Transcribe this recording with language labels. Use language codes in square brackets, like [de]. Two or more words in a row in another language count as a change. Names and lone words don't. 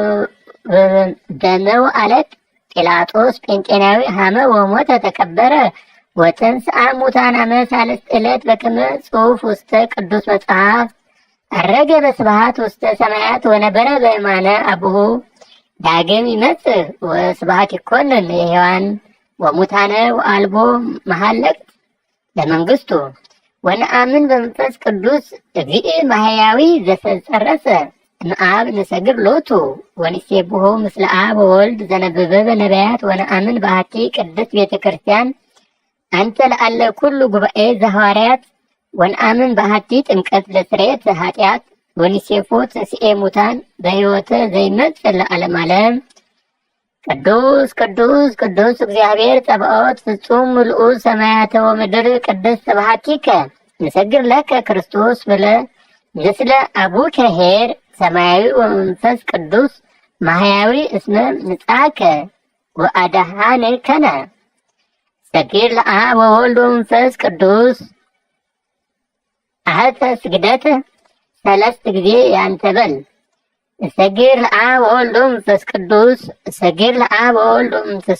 [gez] በመውዓለት ጲላጦስ ጴንጤናዊ ሀመ ወሞተ ተቀበረ ወተንሥአ እሙታን አመ ሣልስት ዕለት በከመ ጽሑፍ ውስተ ቅዱስ መጽሐፍ ዐረገ በስብሐት ውስተ ሰማያት ወነበረ በየማነ አቡሁ ዳግም ይመጽእ ወስብሐት ይኰነን ለሕያዋን ወሙታነ ወአልቦ መሐለቅት ለመንግሥቱ። ወነአምን በመንፈስ ቅዱስ እግዚእ ማሕያዊ ዘተጸረሰ እምአብ ንሰግድ ሎቱ ወንሴብሖ ምስለ አብ ወወልድ ዘነበበ በነቢያት። ወነአምን በአሐቲ ቅድስት ቤተ ክርስቲያን አንተ ለአለ ኩሉ ጉባኤ ዘሐዋርያት። ወነአምን በአሐቲ ጥምቀት ለስርየት ኃጢአት ወንሴፎ ትንሣኤ ሙታን በሕይወተ ዘይመጽእ ለዓለመ ዓለም። ቅዱስ ቅዱስ ቅዱስ እግዚአብሔር ጸባኦት ፍጹም ምልኡ ሰማያተ ወምድር ቅድስት ስብሐቲከ ንሰግድ ለከ ክርስቶስ ምስለ አቡከ ኄር ሰማያዊ ወመንፈስ ቅዱስ ማሕያዊ እስመ ንጻከ ወአድኃንከነ። ሰግድ ለአብ ወወልድ ወመንፈስ ቅዱስ አሐተ ስግደት ሰለስት ጊዜ [am] ያንተ በል። [gez] እሰግድ ለአብ ወወልድ ወመንፈስ ቅዱስ እሰግድ ለአብ ወወልድ ወመንፈስ